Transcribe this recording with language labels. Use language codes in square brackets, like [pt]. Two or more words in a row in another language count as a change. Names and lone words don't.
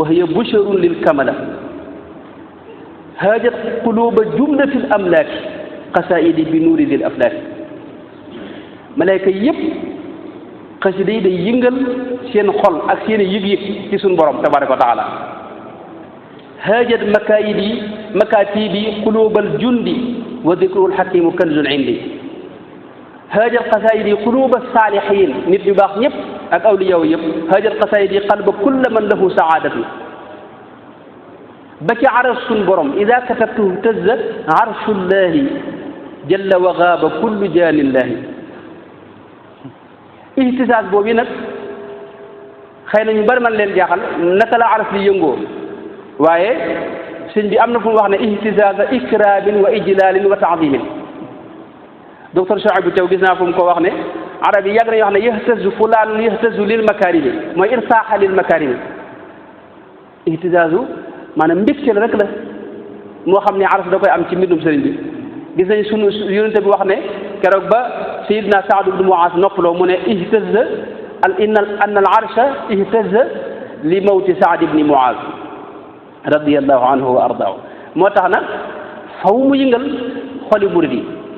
[ar] هي بشارة للكمال حاجات قلوب جملة الأملاك قصائد بنور ذي الأفلاك [wo] malayka yëpp xasida yi day yëngal seen xol ak seen yëg-yëg ci suñu borom [ar] تبارك وتعالى حاجات مكاتب قلوب الجند وذكر الحكيم كنز عندي حاجات قصائد قلوب الصالحين [wo] nit ñu baax ñëpp ak awliyaa yëpp [ar] حاجات قصائد قلب كل من له سادة [wo] ba ci aras suñ borom [ar] إذا كتبته تعز عرش الله جل وغاب كل جاني الله [wo] ihtisaas boobu nag xëy na ñu bari man leen jaaxal naka la aras li yëngoo waaye sëñ bi am na fu mu wax ne [ar] اختصاص إكرام و إجلال وتعظيم [wo] docteur Chouaibou Thiaw gis naa fu mu ko wax ne arab yi yàgg nañu wax ne [ar] يهتز فلان يهتز للمكارم mooy ارتياح للمكارم اختصاص [wo] maanaam mbégte la rek la moo xam ne aras da koy am ci mbindum sëriñ bi gis nañ sunu yonente bi wax ne keroog ba sayidna Saad ibnu Muaaz noppaloo mu ne [ar] اهتز العرش اهتز لموت سعد بن معاذ رضي الله عنه وأرضاه [wo] moo tax nag faw mu yëngal xoli murid yi